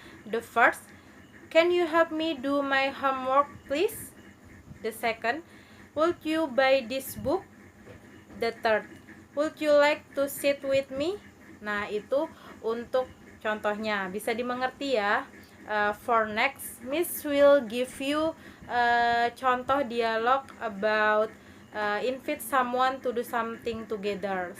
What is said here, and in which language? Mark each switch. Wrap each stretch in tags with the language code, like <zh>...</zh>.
<en>The first, can you help me do my homework please? The second, would you buy this book? The third, would you like to sit with me?</en> <id>Nah, itu untuk contohnya. Bisa dimengerti ya.</id> <en>For next, Miss will give you</en> <id>contoh dialog</id> <en>about invite someone to do something together.</en>